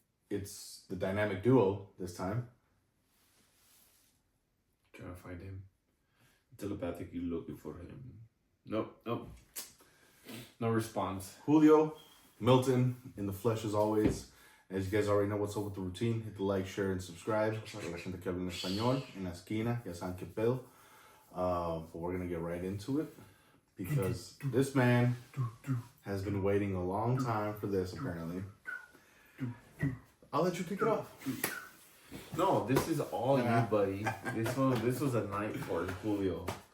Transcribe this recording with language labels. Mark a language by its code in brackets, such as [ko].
[en] It's the dynamic duo this time. Trying to find him. Telepathically looking for him. Nope. No response. Julio, Milton, in the flesh as always. As you guys already know what's up with the routine, hit the like, share, and subscribe. [es] La gente que habla en español, en la esquina, ya saben que pedo. [en] But we're going to get right into it. Because this man has been waiting a long time for this, apparently. I'll let you kick it off. No, this is all you, buddy. This was a night for Julio.